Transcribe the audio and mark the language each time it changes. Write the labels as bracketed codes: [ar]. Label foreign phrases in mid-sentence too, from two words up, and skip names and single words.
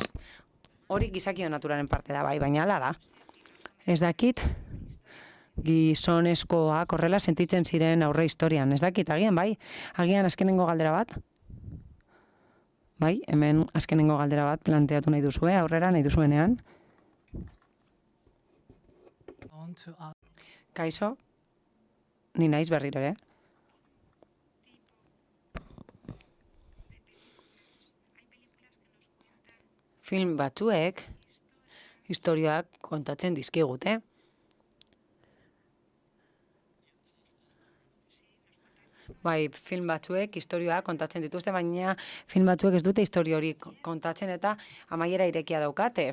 [eu] Hori gizakio naturaren parte da bai, baina hala da. Ez dakit gizonezkoak horrela sentitzen ziren aurre historian. Ez dakit, agian bai, agian azkenengo galdera bat. Bai, hemen azkenengo galdera bat planteatu nahi duzue, aurrera nahi duzuenean. [en] I want to ask, [eu] Kaixo, ni naiz berriro ere. Film batzuek historiak kontatzen dizkigute. Bai, film batzuek historioak kontatzen dituzte, baina film batzuek ez dute historio hori kontatzen eta amaiera irekia daukate.